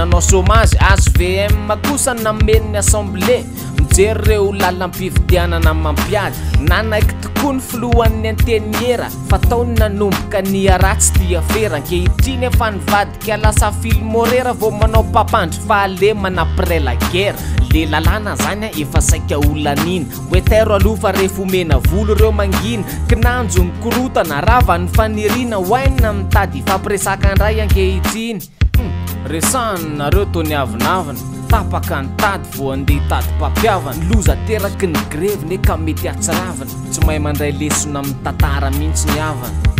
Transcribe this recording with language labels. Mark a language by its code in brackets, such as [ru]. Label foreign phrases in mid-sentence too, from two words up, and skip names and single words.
[mg] nanao chômage HVM kosa namen'ny assemblée mijery reo lalam-pividianana mampiady nanaiky tokoa ny filohan'ny anteniera fataony nanomboka ny aratsy tia fera ankehitriny efa nivadika lasa filmorera vao manao papandry fahalemana [fr] après la guerre [mg] le lalàna zany efa saika olanina oetero aloha fa rehefa omena volo reo mangina kinanjo ny korotana rava ny fanirina hoaina mitady fampiresaka andray ankehitriny resanareo tony avinavina tapaka ny tady vo andeha tady mpampiavana loza teraky ny grevy ka mety atsiravana tsy mahay mandray lesona amin'ny tantara mihitsy ny havana